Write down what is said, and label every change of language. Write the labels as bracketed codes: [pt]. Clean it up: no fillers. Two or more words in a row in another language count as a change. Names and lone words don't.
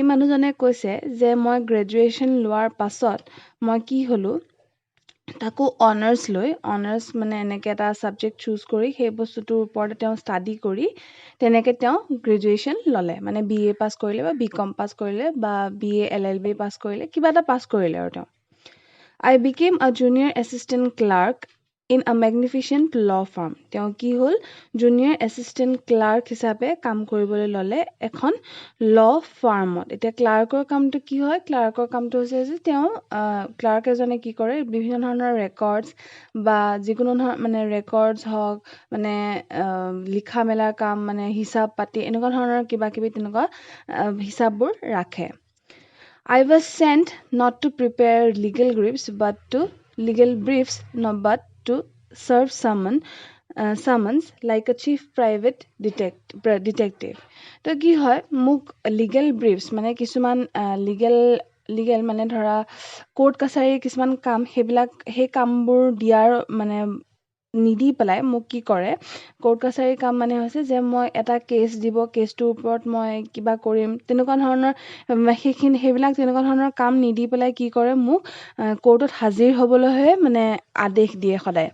[as] মানুহজনে কৈছে যে মই গ্ৰেজুৱেশ্যন লোৱাৰ পাছত মই কি হ'লো তাকো অনাৰ্স লৈ অনাৰ্স মানে এনেকৈ এটা সাবজেক্ট চুজ কৰি সেই বস্তুটোৰ ওপৰতে তেওঁ ষ্টাডি কৰি তেনেকৈ তেওঁ গ্ৰেজুৱেশ্যন ল'লে মানে BA পাছ কৰিলে বা BCom পাছ কৰিলে বা BA LLB পাছ কৰিলে কিবা এটা পাছ কৰিলে আৰু তেওঁ [en] I became a junior assistant clerk in a magnificent law firm. [as] তেওঁ কি হ'ল জুনিয়ৰ এছিষ্টেণ্ট ক্লাৰ্ক হিচাপে কাম কৰিবলৈ ল'লে এখন ল' ফাৰ্মত এতিয়া ক্লাৰ্কৰ কামটো কি হয় ক্লাৰ্কৰ কামটো হৈছে যে তেওঁ ক্লাৰ্ক এজনে কি কৰে বিভিন্ন ধৰণৰ ৰেকৰ্ডছ বা যিকোনো ধৰণৰ মানে ৰেকৰ্ডছ হওক মানে লিখা মেলাৰ কাম মানে হিচাপ পাতি এনেকুৱা ধৰণৰ কিবা কিবি তেনেকুৱা হিচাপবোৰ ৰাখে [en] I was sent not to prepare legal briefs, but to serve summons like a chief private detective. [as] তো কি হয় মোক [en] legal briefs [as] মানে কিছুমান legal মানে ধৰা কোৰ্ট কাছাৰীৰ কিছুমান কাম সেই কামবোৰ দিয়াৰ মানে নিদি পেলাই মোক কি কৰে কোৰ্ট কাছাৰীৰ কাম মানে হৈছে যে মই এটা কেছ দিব কেছটোৰ ওপৰত মই কিবা কৰিম তেনেকুৱা ধৰণৰ সেইবিলাক তেনেকুৱা ধৰণৰ কাম নিদি পেলাই কি কৰে মোক কোৰ্টত হাজিৰ হ'বলৈহে মানে আদেশ দিয়ে সদায়